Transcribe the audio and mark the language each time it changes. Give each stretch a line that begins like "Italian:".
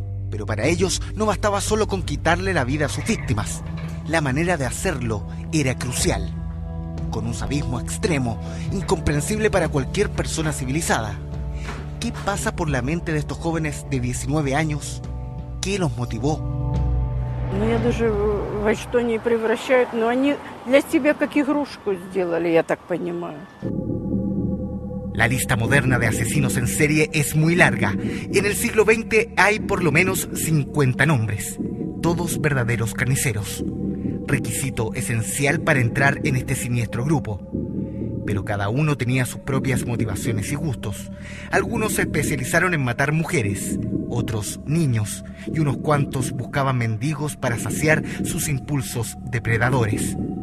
Spanish: Pero para ellos no bastaba solo con quitarle la vida a sus víctimas. La manera de hacerlo era crucial. Con un sadismo extremo, incomprensible para cualquier persona civilizada. ¿Qué pasa por la mente de estos jóvenes de 19 años? ¿Qué los motivó?
Russian: Меня даже во что не превращают, но они для себя как игрушку сделали, я так понимаю.
Spanish: La lista moderna de asesinos en serie es muy larga. En el siglo XX hay por lo menos 50 nombres, todos verdaderos carniceros. Requisito esencial para entrar en este siniestro grupo. Pero cada uno tenía sus propias motivaciones y gustos. Algunos se especializaron en matar mujeres, otros niños, y unos cuantos buscaban mendigos para saciar sus impulsos depredadores.